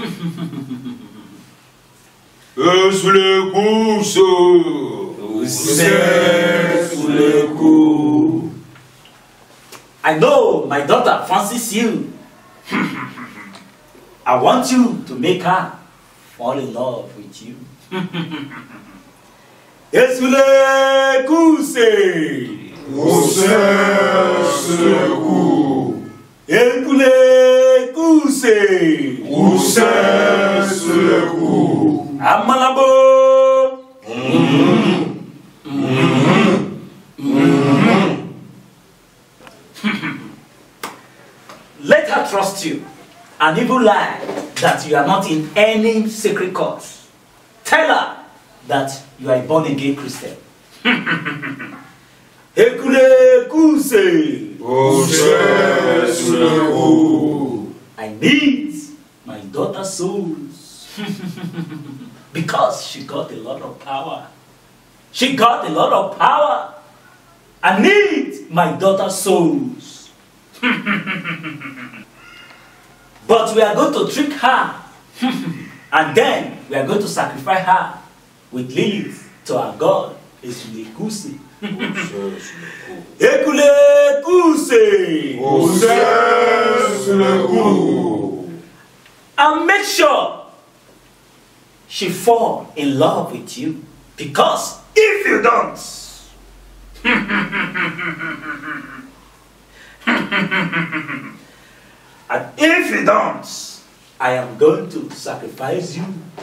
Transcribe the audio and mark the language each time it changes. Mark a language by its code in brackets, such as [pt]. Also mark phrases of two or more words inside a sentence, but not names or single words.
[en] I know my daughter fancies you. I want you to make her fall in love with you. Esule kuse. Ekule kuse. Amalabo. Let her trust you and even lie that you are not in any sacred cause. Tell her that you are a born again Christian. Ekule kuse. I need my daughter's souls because she got a lot of power. She got a lot of power. I need my daughter's souls. But we are going to trick her. And then we are going to sacrifice her with lilies to our God. Esule kuse. Ekule kuse. And make sure she fall in love with you. Because if you don't, and if you don't, I am going to sacrifice you.